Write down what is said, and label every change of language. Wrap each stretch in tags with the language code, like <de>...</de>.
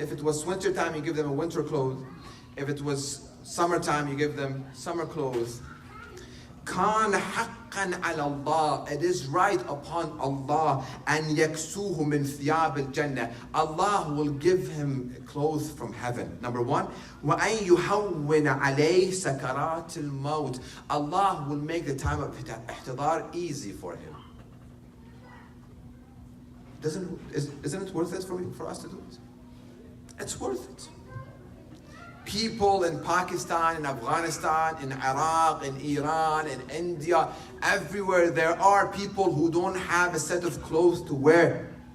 <en>If it was winter time, you give them a winter clothes. If it was summertime, you give them summer clothes.</en> <ar>كان حقا على الله.</ar> <en>It is right upon Allah.</en> <ar>أن يكسوه من ثياب الجنة.</ar> <en>Allah will give him clothes from heaven. Number one.</en> <ar>وأن يهون عليه سكرات الموت.</ar> <en>Allah will make the time of ihtidar easy for him. Isn't it worth it for us to do it? It's worth it. People in Pakistan, in Afghanistan, in Iraq, in Iran, in India, everywhere there are people who don't have a set of clothes to wear.</en>